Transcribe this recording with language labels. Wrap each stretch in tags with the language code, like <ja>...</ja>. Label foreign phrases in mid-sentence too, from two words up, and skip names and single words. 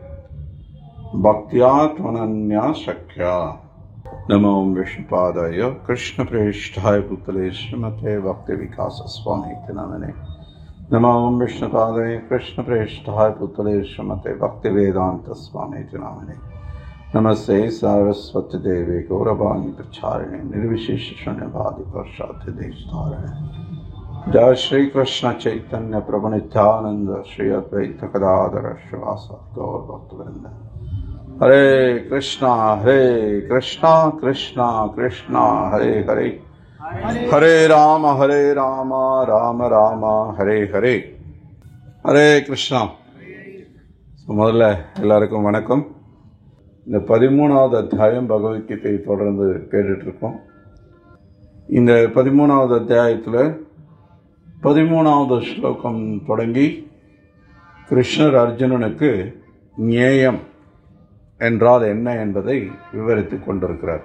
<sa>भक्त्या त्वनन्यया शक्य. नमो विष्णुपादाय कृष्ण प्रेष्ठाय भूतले श्रीमते भक्ति विकास स्वामी नामिने. नमो विष्णुपादाय कृष्ण प्रेष्ठाय भूतले श्रीमते भक्ति वेदान्त स्वामी नामिने. नमस्ते सारस्वते देवे गौरवाणी प्रचारिणे निर्विशेष शून्यवादी प्रसाद देशधारिणे. जय श्री कृष्ण चैतन्य प्रभु नित्यानंद श्री अद्वैत गदाधर श्रीवासादि गौर भक्तवृंद. हरे कृष्णा कृष्णा कृष्णा हरे हरे, हरे राम राम राम हरे हरे. हरे कृष्णा.</sa> <ta>முதல்ல எல்லாருக்கும் வணக்கம். இந்த 13வது அத்தியாயம் பகவத்கீதை தொடர்ந்து கேட்டுட்டு இருக்கோம். இந்த 13வது அத்தியாயத்தில் 13வது ஸ்லோகம் தொடங்கி கிருஷ்ணர் அர்ஜுனனுக்கு ஞேயம் என்றால் என்ன என்பதை விவரித்துக் கொண்டிருக்கிறார்.</ta>